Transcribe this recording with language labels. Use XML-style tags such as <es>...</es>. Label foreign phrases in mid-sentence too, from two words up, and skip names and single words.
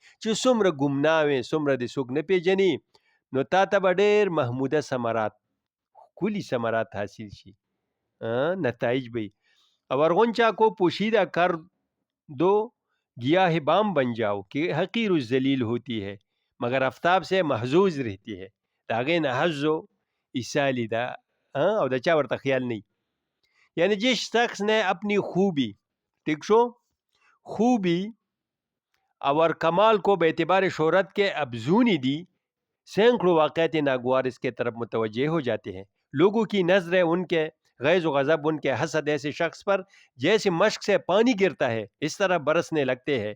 <ps>چې څومره ګمنام وې، څومره دې څوک نه پیژني، نو تا ته به ډېر محموده ثمرات، ښکلي ثمرات حاصل شي، نتایج به.</ps> <ur>اور غنچہ کو پوشیدہ کر دو، گیاہ بام بن جاؤ کہ حقیر الذلیل ہوتی ہے مگر آفتاب سے محظوظ رہتی ہے.</ur> <ps>د هغې نه حظ و ایسالی ده او د چا ورته خیال نہیں.</ps> <ur>یعنی جس شخص نے اپنی خوبی، ٹھیک شو، خوبی اور کمال کو بے اعتبار شہرت کے افزونی دی، سینکڑوں واقعات ناگوار اس کے طرف متوجہ ہو جاتے ہیں. لوگوں کی نظریں ان کے غیظ و غضب، ان کے حسد ایسے شخص پر جیسے مشک سے پانی گرتا ہے اس طرح برسنے لگتے ہیں.</ur>